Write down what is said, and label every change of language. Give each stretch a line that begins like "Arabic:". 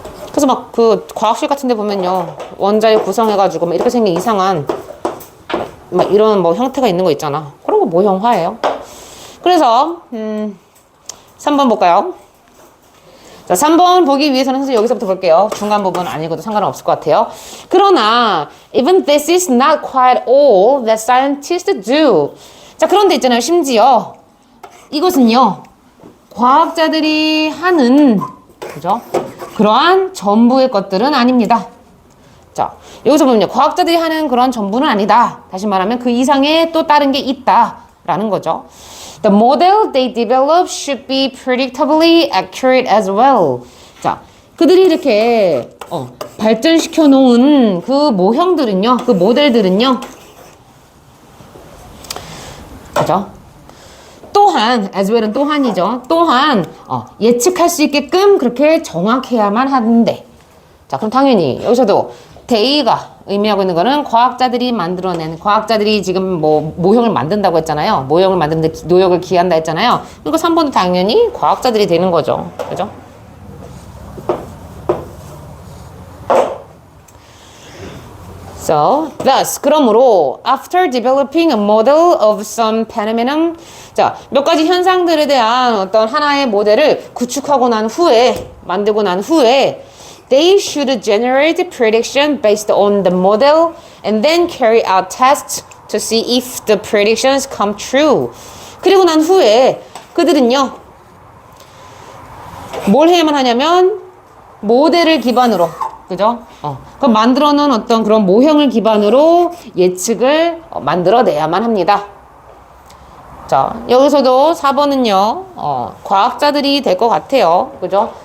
Korean: 그래서 막 그 과학실 같은 데 보면요. 원자를 구성해가지고 막 이렇게 생긴 이상한 막 이런 뭐 형태가 있는 거 있잖아. 그런 거 모형화예요. 그래서 3번 볼까요? 자, 3번 보기 위해서는 선생님 여기서부터 볼게요. 중간 부분 아니고도 상관은 없을 것 같아요. 그러나
English: even this is not quite all that scientists do.
Korean: 자, 그런데 있잖아요. 심지어 이것은요. 과학자들이 하는, 그죠? 그러한 전부의 것들은 아닙니다. 자, 여기서 보면요. 과학자들이 하는 그런 전부는 아니다. 다시 말하면 그 이상의 또 다른 게 있다라는 거죠.
English: The model they develop should be predictably accurate as well.
Korean: 자, 그들이 이렇게 발전시켜 놓은 그 모형들은요, 그 모델들은요, 그죠? 또한
English: as well
Korean: 은 또한이죠. 또한 예측할 수 있게끔 그렇게 정확해야만 하는데 자 그럼 당연히 여기서도 they가 의미하고 있는 거는 과학자들이 만들어낸 과학자들이 지금 뭐 모형을 만든다고 했잖아요. 모형을 만드는데 노력을 기한다 했잖아요. 그러니까 3번도 당연히 과학자들이 되는 거죠. 그죠?
English: So, thus,
Korean: 그러므로
English: after developing a model of some phenomenon
Korean: 자, 몇 가지 현상들에 대한 어떤 하나의 모델을 구축하고 난 후에
English: 만들고 난 후에 they should generate prediction based on the model and then carry out tests to see if the predictions come true.
Korean: 그리고 난 후에 그들은요. 뭘 해야만 하냐면 모델을 기반으로 그죠? 그럼 만들어 놓은 어떤 그런 모형을 기반으로 예측을 만들어내야만 합니다. 자, 여기서도 4번은요, 과학자들이 될 것 같아요. 그죠?